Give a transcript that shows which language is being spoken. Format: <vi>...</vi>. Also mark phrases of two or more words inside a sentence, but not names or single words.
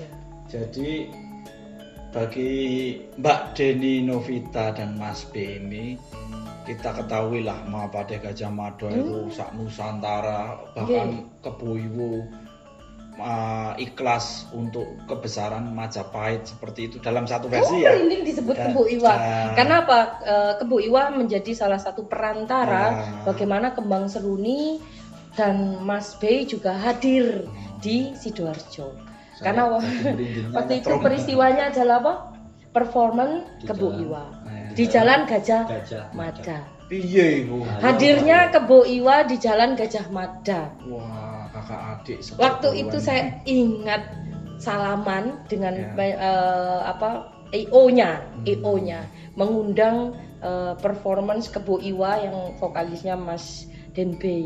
<id>Jadi bagi Mbak Deni Novita dan Mas B ini, kita ketahui lah Mahapatih Gajah Mada itu sak Nusantara, bahkan Kebo ikhlas untuk kebesaran Majapahit seperti itu dalam satu versi ya. Ini disebut Kebo Iwa. Karena apa? Kebo Iwa menjadi salah satu perantara bagaimana Kembang Seruni dan Mas B juga hadir di Sidoarjo. Karena waktu itu peristiwanya adalah apa? Performan Kebo Iwa di Jalan Gajah Mada.</id> <jv>Piye ibu?</jv> <id>Hadirnya Kebo Iwa di Jalan Gajah Mada. Wah, kakak adik. Waktu itu saya ingat salaman dengan EO-nya mengundang performance Kebo Iwa yang vokalisnya Mas Denbei.</id>